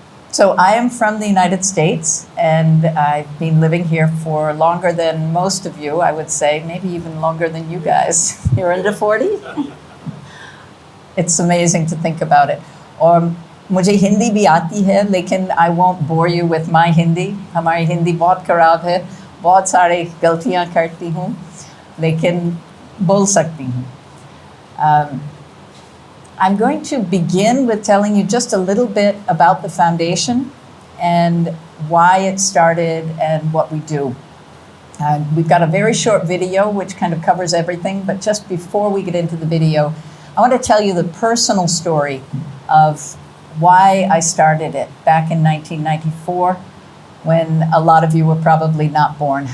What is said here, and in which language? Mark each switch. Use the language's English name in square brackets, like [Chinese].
[English] So I am from the United States, and I've been living here for longer than most of you, I would say, maybe even longer than you guys. You're under 40? It's amazing to think about it. [Hindi] और मुझे हिंदी भी आती है, लेकिन [English] I won't bore you with my Hindi. [Hindi] हमारी हिंदी बहुत खराब है, बहुत सारी गलतियाँ करती हूँ, लेकिन बोल सकती हूँ. [English] I'm going to begin with telling you just a little bit about the foundation and why it started and what we do. We've got a very short video which kind of covers everything, but just before we get into the video, I want to tell you the personal story of why I started it back in 1994, when a lot of you were probably not born.